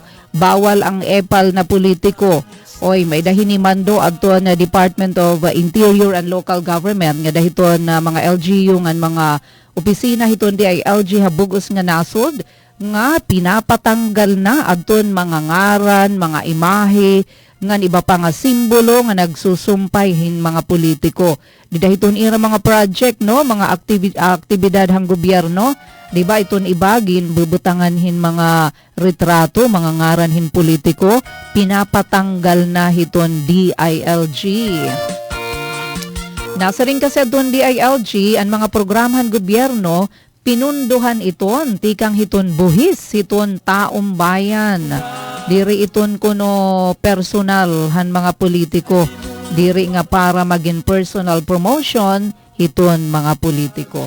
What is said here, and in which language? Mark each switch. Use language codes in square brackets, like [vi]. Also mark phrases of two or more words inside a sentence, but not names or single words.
[war] Bawal ang epal na politiko. Oy, may dahin ni Mando adto na [en] Department of Interior and Local Government [war] nga dahiton mga LGU ngan mga opisina hiton di ay LG habugos nga nasod nga pinapatanggal na adton mga ngaran, mga imahe ngan iba pa nga simbolo nga nagsusumpay hin mga politiko. Di dahiton ira mga project no, mga aktibidad hang gobyerno, di ba iton ibagin bubutangan hin mga retrato, mga ngaran hin politiko, pinapatanggal na hiton DILG. Nasa rin kasi doon DILG ang mga programahan gobyerno, pinunduhan iton, tikang hiton buhis, hiton taong bayan. Diri iton kuno personal han mga politiko. Diri nga para maging [en] personal promotion, [war] hiton mga politiko.